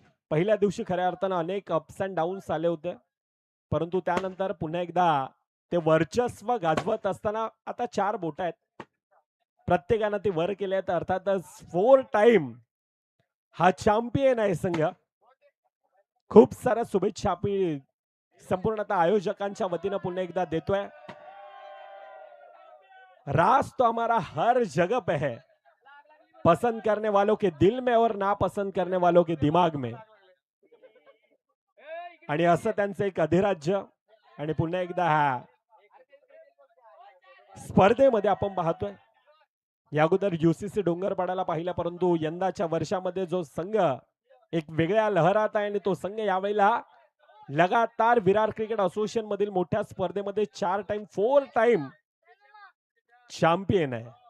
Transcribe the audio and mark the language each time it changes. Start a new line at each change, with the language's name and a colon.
Marathi: पहिल्या दिवशी खऱ्या अर्थानं अनेक अप्स अँड डाऊन्स आले होते, परंतु त्यानंतर पुन्हा एकदा ते वर्चस्व गाजवत असताना आता 4 बोट आहेत, प्रत्येकानं ते वर केले आहेत. अर्थातच 4 टाइम हा चॅम्पियन आहे संघ. खूप साऱ्या शुभेच्छा आपण संपूर्णतः आयोजकांच्या वतीनं पुन्हा एकदा देतोय.
Hindi: राज तो हमारा हर जगह पे है, पसंद करने वालों के दिल में और नापसंद करने वालों के दिमाग में.
Marathi: आणि असं त्यांचं एक अधिराज्य आणि पुन्हा एकदा हा स्पर्धेमध्ये आपण पाहतोय. या अगोदर UCC डोंगरपाड्याला पाहिला, परंतु यंदाच्या वर्षामध्ये जो संघ एक वेगळ्या लहरात आहे आणि तो संघ यावेळेला लगातार विरार क्रिकेट असोसिएशन मधील मोठ्या स्पर्धेमध्ये 4 टाइम चॅम्पियन आहे.